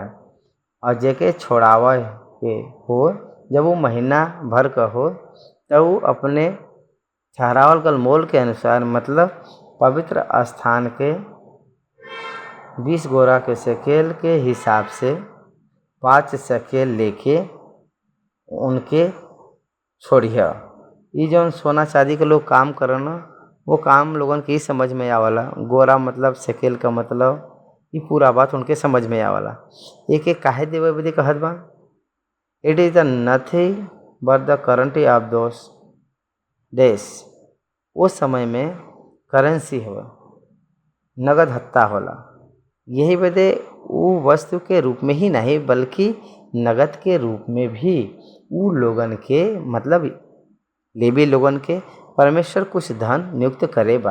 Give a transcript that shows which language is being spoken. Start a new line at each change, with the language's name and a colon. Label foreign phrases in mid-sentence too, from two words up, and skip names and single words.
Bhojpuri: और जेके छोड़ावे के हो जब वो महीना भर का हो तब वो अपने ठहरावल गल मोल के अनुसार मतलब पवित्र स्थान के 20 गोरा के शकेल के हिसाब से 5 शकेल लेके उनके छोड़िया। ये जौन सोना चांदी के लोग काम करना वो काम लोगन के ही समझ में आवाला। गोरा मतलब शकेल का मतलब ये पूरा बात उनके समझ में आवाला। एक एक काहे देवे बदे कहत बा,
English: It is the nothing but the currency of those days.
Bhojpuri: उस समय में करेंसी हो, नगद हत्ता होला, यही बदे वो वस्तु के रूप में ही नहीं बल्कि नगद के रूप में भी उ लोगन के मतलब लेवी लोगन के परमेश्वर कुछ धन नियुक्त करे बा।